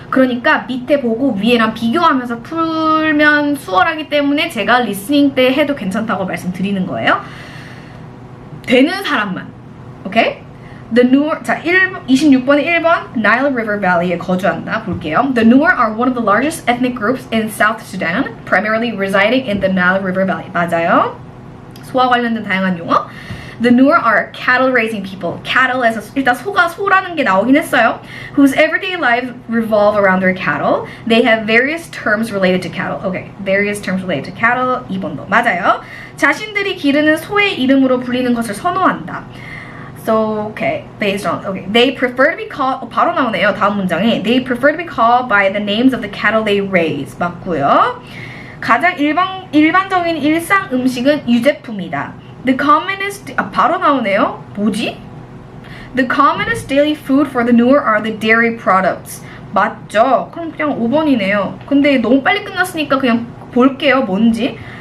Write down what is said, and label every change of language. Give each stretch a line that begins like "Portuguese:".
Korean: 그러니까 밑에 보고 위에랑 비교하면서 풀면 수월하기 때문에 제가 리스닝 때 해도 괜찮다고 말씀드리는 거예요. 되는 사람만. 오케이? The Nuer, 자, 26번에 1번 Nile River Valley에 거주한다. 볼게요.
English: The Nuer are one of the largest ethnic groups in South Sudan, primarily residing in the Nile River Valley.
Korean: 맞아요. 소와 관련된 다양한 용어.
English: The Nuer are cattle-raising people.
Korean: Cattle에서 일단 소라는 게 나오긴 했어요.
English: Whose everyday lives revolve around their cattle. They have various terms related to cattle. Okay, various terms related to cattle.
Korean: 2번도 맞아요. 자신들이 기르는 소의 이름으로 불리는 것을 선호한다.
English: So, okay, based on, okay, they prefer to be called,
Korean: 바로 나오네요, 다음 문장에.
English: They prefer to be called by the names of the cattle they raise.
Korean: 맞고요. 가장 일반적인 일상 음식은 유제품이다.
English: The commonest,
Korean: 바로 나오네요. 뭐지?
English: The commonest daily food for the Nuer are the dairy products.
Korean: 맞죠? 그럼 그냥 5번이네요. 근데 너무 빨리 끝났으니까 그냥 볼게요, 뭔지.